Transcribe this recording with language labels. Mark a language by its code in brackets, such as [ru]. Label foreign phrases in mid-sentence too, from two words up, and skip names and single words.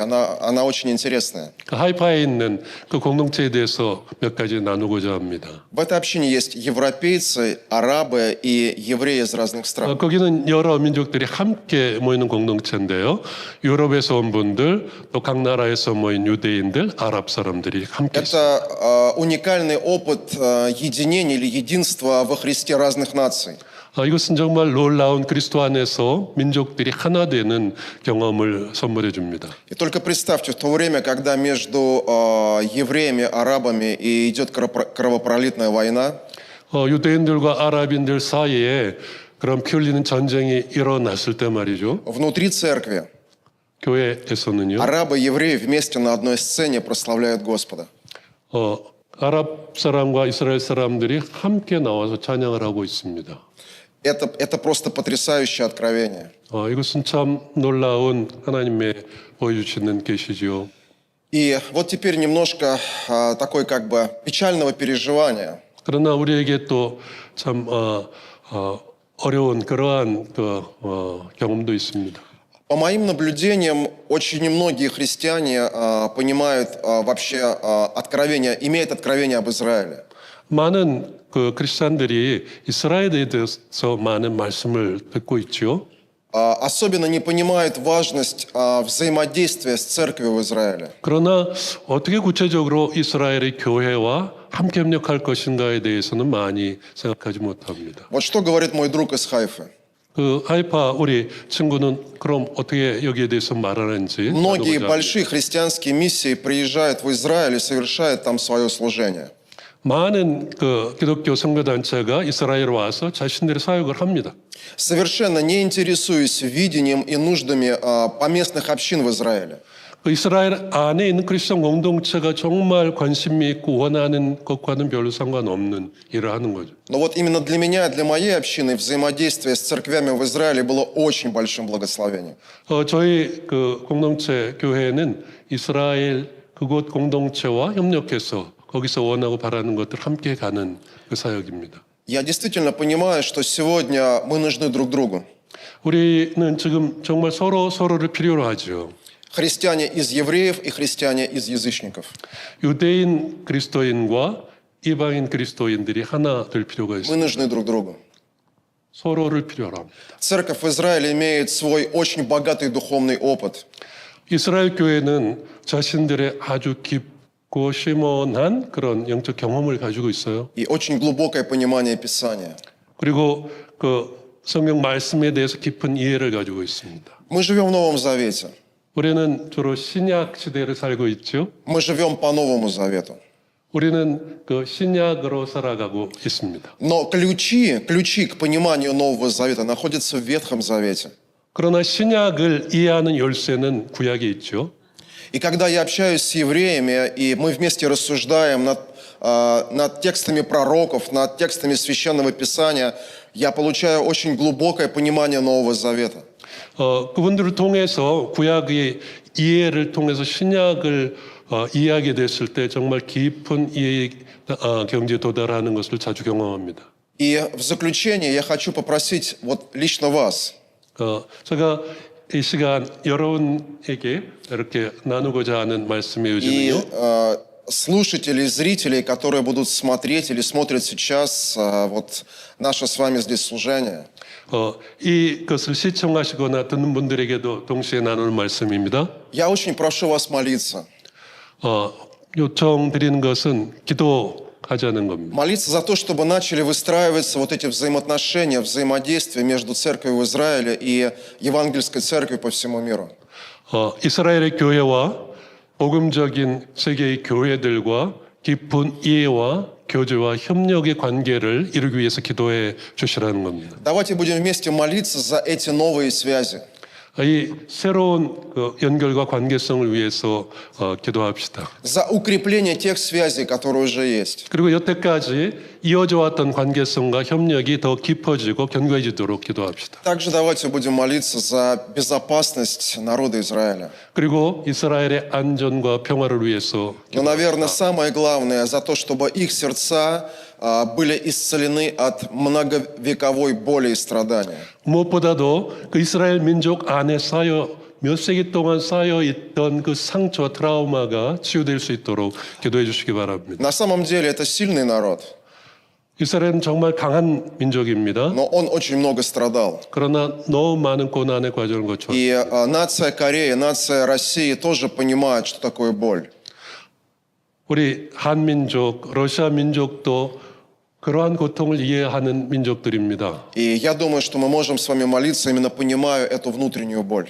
[ru] Она очень интересная. [ko] 그 하이파에 있는 그 공동체에 대해서 몇 가지 나누고자 합니다. [ru] В этой общине есть европейцы, арабы и евреи из разных стран. [ko] 거기는 여러 민족들이 함께 모이는 공동체. 공동체인데요. 유럽에서 온 분들, 또 각 나라에서 모인 유대인들, 아랍 사람들이 함께 있습니다. [ru] Это уникальный опыт единения или единства во Христе разных наций. [ko] 이것은 정말 놀라운 그리스도 안에서 민족들이 하나 되는 경험을 선물해 줍니다. [ru] И только представьте, в то время, когда между евреями, арабами и идет кровопролитная война, [ko] 유대인들과 아랍인들 사이에 그런 피 흘리는 전쟁이 일어났을 때 말이죠. [ru] внутри церкви [ko] 교회에서는요. [ru] арабы и евреи вместе на одной сцене прославляют Господа. [ko] 아랍 사람과 이스라엘 사람들이 함께 나와서 찬양을 하고 있습니다. [ru] Это просто потрясающее откровение. [ko] 이것은 참 놀라운 하나님의 보여주시는 계시죠. [ru] И вот теперь немножко такой как бы печального переживания. [ko] 그러나 우리에게 또 참 어려운 그러한 경험도 있습니다. [ru] По моим наблюдениям, очень немногие христиане понимают вообще откровение, имеют откровение об Израиле. [ko] 많은 그 크리스찬들이 이스라엘에 대해서 많은 말씀을 듣고 있죠. [ru] Особенно не понимают важность взаимодействия с церковью в Израиле. [ko] 그러나 어떻게 구체적으로 이스라엘의 교회와 함께 협력할 것인가에 대해서는 많이 생각하지 못합니다. [ru] Вот что говорит мой друг из Хайфы. [ko] 그 하이파 우리 친구는 그럼 어떻게 여기에 대해서 말하는지 [ru] Многие [ko] 나눠보자. [ru] большие христианские миссии приезжают в Израиль и совершают там свое служение. [ko] 많은 그 기독교 선교단체가 이스라엘에 와서 자신들의 사역을 합니다. [ru] Совершенно не интересуясь видением и нуждами поместных общин в Израиле. [ko] 그 이스라엘 안에 있는 크리스천 공동체가 정말 관심이 있고 원하는 것과는 별로 상관없는 일을 하는 거죠. [ru] Но вот именно для меня, для моей общины взаимодействие с церквями в Израиле было очень большим благословением. [ko] 저희 그 공동체 교회는 이스라엘 그곳 공동체와 협력해서 거기서 원하고 바라는 것들 함께 가는 그 사역입니다. [ru] Я действительно понимаю, что сегодня мы нужны друг другу. [ko] 우리는 지금 정말 서로를 필요로 하죠. [ru] Христиане из евреев и христиане из язычников. [ko] 유대인 그리스도인과 이방인 그리스도인들이 하나 될 필요가 [ru] Мы [ko] 있습니다. [ru] нужны друг другу. [ko] 서로를 필요로 합니다. [ru] Церковь в Израиле имеет свой очень богатый духовный опыт. [ko] 이스라엘 교회는 자신들의 아주 깊고 심원한 그런 영적 경험을 가지고 있어요. [ru] И очень глубокое понимание Писания. [ko] 그리고 그 성경 말씀에 대해서 깊은 이해를 가지고 있습니다. [ru] Мы живем в Новом Завете. [ko] 우리는 주로 신약 시대를 살고 있죠. [ru] Мы живем по Новому Завету. [ko] 우리는 그 신약으로 살아가고 있습니다. [ru] Но ключи к пониманию Нового Завета находятся в Ветхом Завете. [ko] 그러나 신약을 이해하는 열쇠는 구약에 있죠. [ru] И когда я общаюсь с евреями, и мы вместе рассуждаем над текстами пророков, над текстами Священного Писания, я получаю очень глубокое понимание Нового Завета. [ko] 그분들을 통해서 구약의 이해를 통해서 신약을 이해하게 됐을 때 정말 깊은 이해 경지에 도달하는 것을 자주 경험합니다. [ru] И в заключение я хочу попросить вот лично вас, [ko] 제가 이 시간 여러분에게 이렇게 나누고자 하는 말씀의 [ru] и [ko] 요지는요. [ru] слушателей, зрителей, которые будут смотреть или смотрят сейчас вот наше с вами здесь служение. [ko] 이것을 시청하시거나 듣는 분들에게도 동시에 나눌 말씀입니다. [ru] Я очень прошу вас молиться. [ko] 요청드리는 것은 기도하자는 겁니다. [ru] Молиться за то, чтобы начали выстраиваться вот эти взаимоотношения, взаимодействия между церковью в Израиле и евангельской церковью по всему миру. [ko] 이스라엘의 교회와 복음적인 세계의 교회들과 깊은 이해와 교제와 협력의 관계를 이루기 위해서 기도해 주시라는 겁니다. [ru] Давайте будем вместе молиться за эти новые связи. [ko] 이 새로운 그 연결과 관계성을 위해서 기도합시다. [ru] За укрепление тех связей, которые уже есть. [ko] 그리고 여태까지 이어져 왔던 관계성과 협력이 더 깊어지고 견고해지도록 기도합시다. [ru] Также давайте будем молиться за безопасность народа Израиля. [ko] 그리고 이스라엘의 안전과 평화를 위해서 [ru] Но, наверное, самое главное за то, чтобы их сердца были исцелены от многовековой боли и страдания. [ko] 무엇보다도 그 이스라엘 민족 안에 몇 세기 동안 쌓여 있던 그 상처와 트라우마가 치유될 수 있도록 기도해 주시기 바랍니다. [ru] На самом деле это сильный народ. [ko] 이스라엘은 정말 강한 민족입니다. [ru] но он очень много страдал. [ko] 그러나 너무 많은 고난의 과정을 거쳐 [ru] И нация Кореи, нация России тоже понимает, что такое боль. [ko] 우리 한민족, 러시아 민족도 그러한 고통을 이해하는 민족들입니다. [ru] И я думаю, что мы можем с вами молиться, именно понимая эту внутреннюю боль.